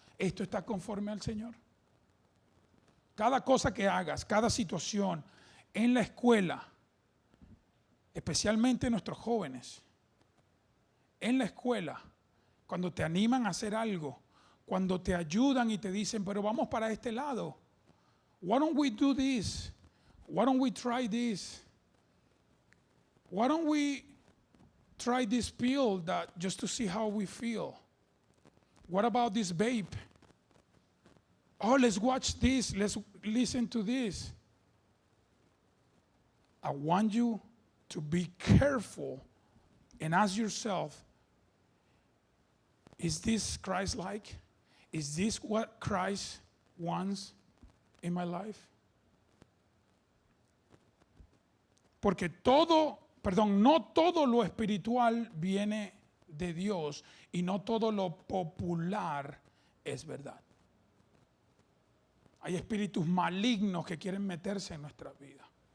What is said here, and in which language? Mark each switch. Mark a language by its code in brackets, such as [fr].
[es] ¿Esto está conforme al Señor? Cada cosa que hagas, cada situación en la escuela, especialmente nuestros jóvenes, en la escuela, cuando te animan a hacer algo, cuando te ayudan y te dicen, pero vamos para este lado. [en] Why don't we do this? Why don't we try this? Why don't we try this pill just to see how we feel? What about this vape? Oh, let's watch this. Let's listen to this. I want you to be careful and ask yourself, is this Christ-like? Is this what Christ wants in my life? [es] Porque no todo lo espiritual viene de Dios y no todo lo popular es verdad. Hay espíritus malignos que quieren meterse en nuestra vida.